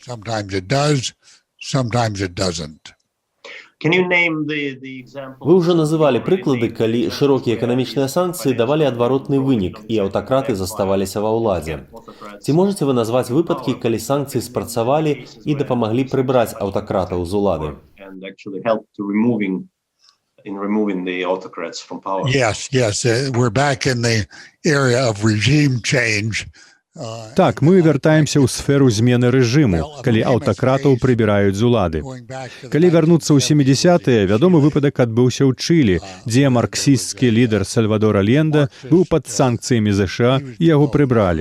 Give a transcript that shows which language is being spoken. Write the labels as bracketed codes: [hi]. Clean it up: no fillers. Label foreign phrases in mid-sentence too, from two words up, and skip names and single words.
[be] Вы ўжо называлі прыклады, калі шырокія эканамічныя санкцыі давалі адваротны вынік, і аўтакраты заставаліся ва ўладзе. Ці можаце вы назваць выпадкі, калі санкцыі спрацавалі і дапамаглі прыбраць аўтакратаў з улады? [en] Yes, we're back in the area of regime change. [be] Так, мы вяртаемся ў сферу змены рэжыму, калі аўтакратаў прыбіраюць з улады. Калі вярнуцца ў 70-е, вядомы выпадак адбыўся ў Чылі, дзе марксісцкі лідар Сальвадор Альенде быў пад санкцыямі ЗША і яго прыбралі.